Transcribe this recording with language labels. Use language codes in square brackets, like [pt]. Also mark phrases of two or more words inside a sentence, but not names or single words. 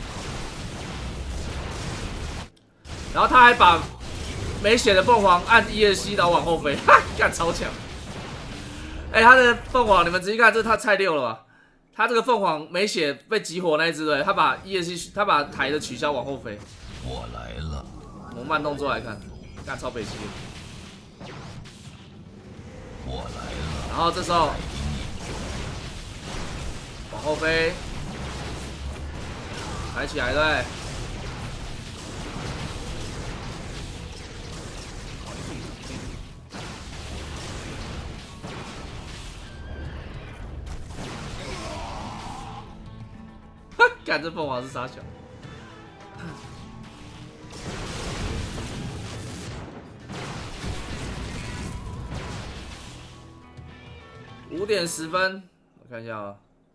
[zh] 然后他还把没血的凤凰按 ESC 然后往后飞，哈，干超强！哎，他的凤凰你们仔細看，这他菜6了吧？他這個鳳凰沒血被擊火那一隻對，他把 ESC 他把台的取消往後飛。我來了。我們慢動作來看，幹超北七。我來了。然後這時候往後飛，抬起來對。幹這鳳凰是殺小，5點10分，我看一下啊。